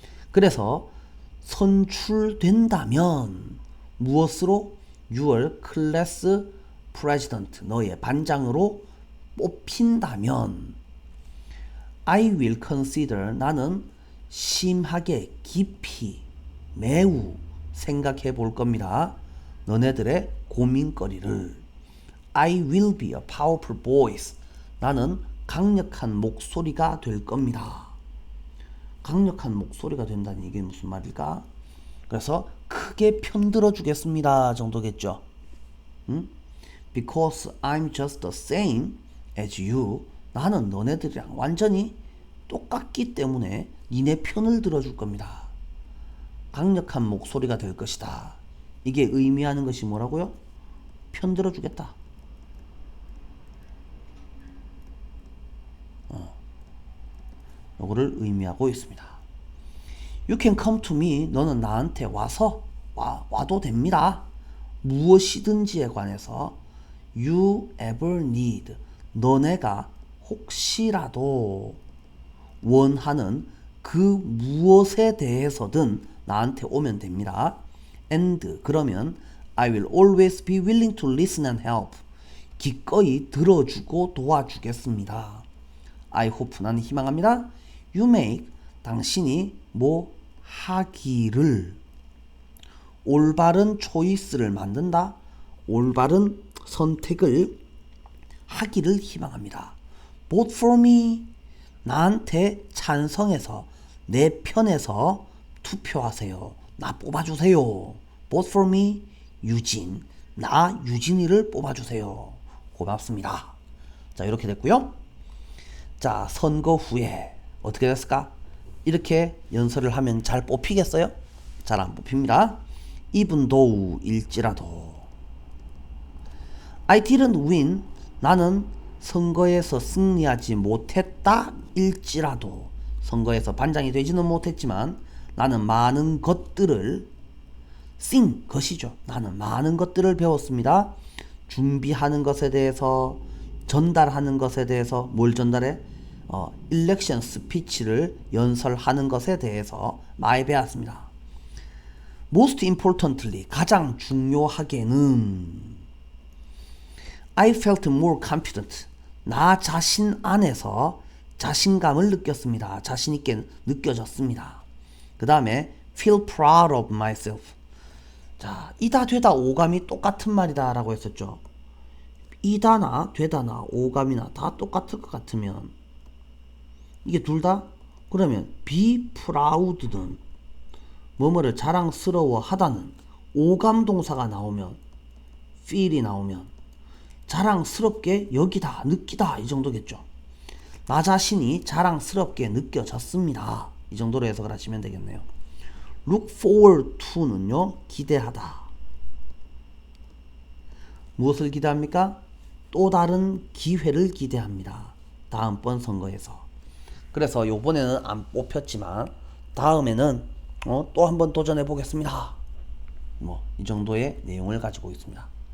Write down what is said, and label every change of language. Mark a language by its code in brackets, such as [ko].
[ko] 그래서 선출된다면 무엇으로? [en] your class president, [ko] 너의 반장으로 뽑힌다면 [en] I will consider, [ko] 나는 심하게, 깊이, 매우 생각해 볼 겁니다. 너네들의 고민거리를. [en] I will be a powerful voice. [ko] 나는 강력한 목소리가 될 겁니다. 강력한 목소리가 된다니 이게 무슨 말일까? 그래서 크게 편들어 주겠습니다 정도겠죠. [en] Because I'm just the same as you. [ko] 나는 너네들이랑 완전히 똑같기 때문에 니네 편을 들어줄 겁니다. 강력한 목소리가 될 것이다. 이게 의미하는 것이 뭐라고요? 편들어 주겠다. 요거를 의미하고 있습니다. [en] You can come to me. [ko] 너는 나한테 와도 됩니다. 무엇이든지에 관해서 [en] you ever need. [ko] 너네가 혹시라도 원하는 그 무엇에 대해서든 나한테 오면 됩니다. [en] And [ko] 그러면 [en] I will always be willing to listen and help. [ko] 기꺼이 들어주고 도와주겠습니다. [en] I hope [ko] 나는 희망합니다. [en] You make [ko] 당신이 뭐 하기를 올바른 초이스를 만든다. 올바른 선택을 하기를 희망합니다. [en] Vote for me. [ko] 나한테 찬성해서 내 편에서 투표하세요. 나 뽑아주세요. [en] Vote for me. [ko] 유진. 나 유진이를 뽑아주세요. 고맙습니다. 자, 이렇게 됐고요. 자, 선거 후에 어떻게 됐을까? 이렇게 연설을 하면 잘 뽑히겠어요? 잘 안 뽑힙니다. [en] Even though [ko] 일지라도 [en] I didn't win. [ko] 나는 선거에서 승리하지 못했다 일지라도 선거에서 반장이 되지는 못했지만 나는 많은 것들을 sing 것이죠. 나는 많은 것들을 배웠습니다. 준비하는 것에 대해서 전달하는 것에 대해서 뭘 전달해? 일렉션 스피치를 연설하는 것에 대해서 많이 배웠습니다. [en] Most importantly [ko] 가장 중요하게는 [en] I felt more confident. [ko] 나 자신 안에서 자신감을 느꼈습니다. 자신 있게 느껴졌습니다. 그 다음에 [en] feel proud of myself. [ko] 자, 이다 되다 오감이 똑같은 말이다 라고 했었죠. 이다나 되다나 오감이나 다 똑같을 것 같으면 이게 둘 다 그러면 be proud는 뭐뭐를 자랑스러워 하다는 오감 동사가 나오면 feel이 나오면 자랑스럽게 여기다 느끼다 이 정도겠죠. 나 자신이 자랑스럽게 느껴졌습니다. 이 정도로 해석을 하시면 되겠네요. look forward to는요 기대하다. 무엇을 기대합니까? 또 다른 기회를 기대합니다. 다음번 선거에서. 그래서 요번에는 안 뽑혔지만 다음에는 또 한번 도전해 보겠습니다. 뭐 이 정도의 내용을 가지고 있습니다.